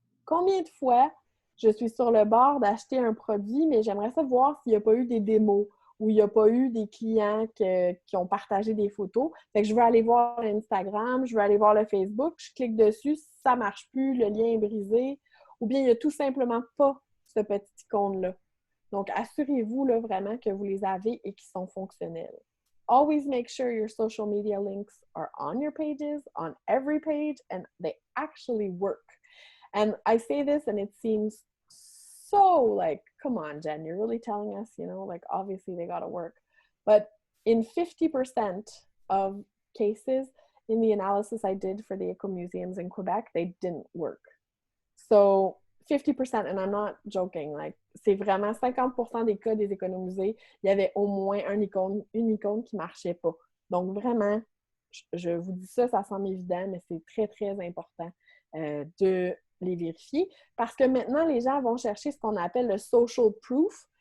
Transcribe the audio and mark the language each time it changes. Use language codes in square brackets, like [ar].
[fr] Combien de fois je suis sur le bord d'acheter un produit, mais j'aimerais savoir s'il n'y a pas eu des démos ou il n'y a pas eu des clients qui ont partagé des photos. Fait que je veux aller voir Instagram, je veux aller voir le Facebook, je clique dessus, si ça ne marche plus, le lien est brisé, ou bien il n'y a tout simplement pas ce petit icône-là. Donc, assurez-vous là, vraiment que vous les avez et qu'ils sont fonctionnels. [en] Always make sure your social media links are on your pages, on every page, and they actually work. And I say this and it seems so like, come on, Jen, you're really telling us, you know, like obviously they gotta work. But in 50% of cases in the analysis I did for the eco-museums in Quebec, they didn't work. So 50%, and I'm not joking, like, [fr] c'est vraiment 50% des cas des économisés, il y avait au moins une icône qui marchait pas. Donc vraiment, je vous dis ça, ça semble évident, mais c'est très, très important de les vérifier parce que maintenant, les gens vont chercher ce qu'on appelle le social proof.